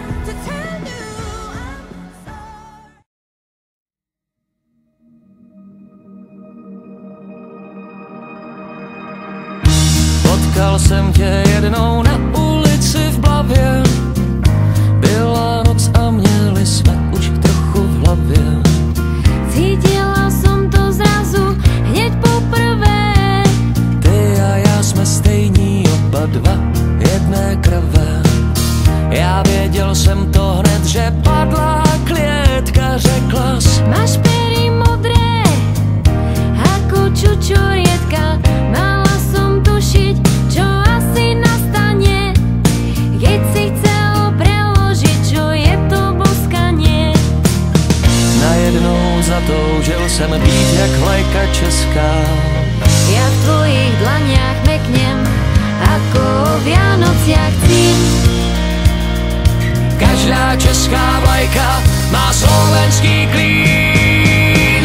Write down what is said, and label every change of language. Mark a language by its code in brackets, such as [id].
[en] can't stand the way you lie. 'Cause I can't stand the [cs] potkal jsem tě jednou na ulici v Blavě. Byla noc a měli jsme už trochu v hlavě. [sk] Cítila som to zrazu hneď poprvé. [cs] Ty a já jsme stejní, oba dva jedné krve. Já věděl jsem to hned, že padla klietka, řeklas: [sk] Máš pery modré ako čučorietka. Mala som tušiť, čo asi nastane, keď si chcel preložiť, čo je to boskanie. [cs] Najednou zatoužil jsem být jak vlajka česká. [sk] Ja v tvojich dlaniach meknem ako o Vianociach cín. [cs] Každá česká vlajka má slovenský klín.